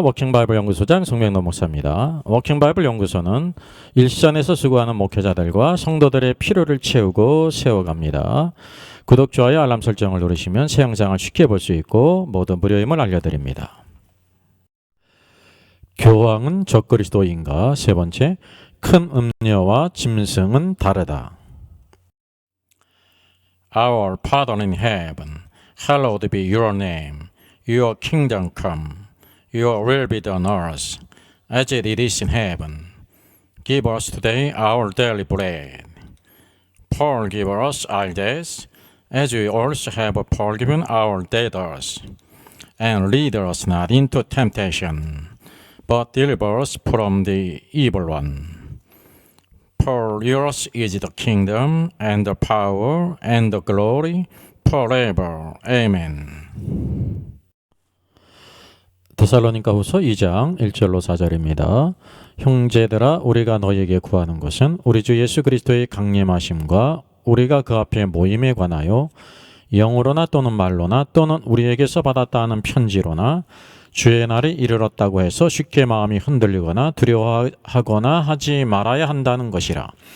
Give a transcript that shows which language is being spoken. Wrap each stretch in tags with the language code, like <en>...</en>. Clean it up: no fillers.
<ko>워킹바이블 연구소장 송명노 목사입니다. 워킹바이블 연구소는 일선에서 수고하는 목회자들과 성도들의 필요를 채우고 세워갑니다. 구독, 좋아요, 알람 설정을 누르시면 새 영상을 쉽게 볼 수 있고 모두 무료임을 알려드립니다. 교황은 적그리스도인가? 세 번째, 큰 음녀와 짐승은 다르다.</ko> <en>Our Father in heaven, hallowed be your name. Your kingdom come. Your will be done on earth, as it is in heaven. Give us today our daily bread. Forgive us our debts, as we also have forgiven our debtors. And lead us not into temptation, but deliver us from the evil one. For yours is the kingdom, and the power, and the glory, forever. Amen.</en> <ko>데살로니가 후서 2장 1절로 4절입니다. 형제들아, 우리가 너희에게 구하는 것은 우리 주 예수 그리스도의 강림하심과 우리가 그 앞에 모임에 관하여 영으로나 또는 말로나 또는 우리에게서 받았다 하는 편지로나 주의 날이 이르렀다고 해서 쉽게 마음이 흔들리거나 두려워하거나 하지 말아야 한다는 것이라.</ko>